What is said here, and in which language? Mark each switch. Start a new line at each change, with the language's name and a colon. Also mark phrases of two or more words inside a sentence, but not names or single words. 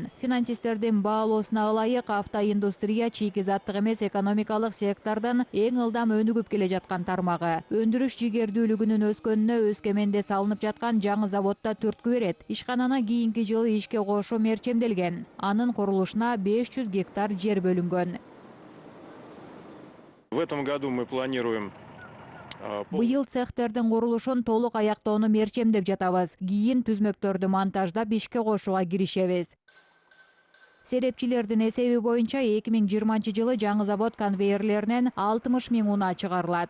Kyrgyz: Финансисттердин баалоосуна ылайык, автоиндустрия чийки заттык эмес экономикалык сектордон эң ылдам өнүгүп келе жаткан тармагы. Өндүрүш жигердүүлүгүнүн өскөнүнө Өскеменде салынып жаткан жаңы заводда түрткү берет. Ишкананы кийинки жылы ишке кошуу мерчемделген. Анын курулушуна 500 гектар жер бөлүнгөн.
Russian: В этом году мы планируем
Kyrgyz: Быйыл цехтердин курулушун толук аяктоону мерчемдеп жатабыз. Кийин түзмөктөрдү монтаждап ишке кошууга киришебиз. Серепчилердин эсеби боюнча 2020 жылы жаңы завод конвейерлеринен 60 000 унаа чыгарылат.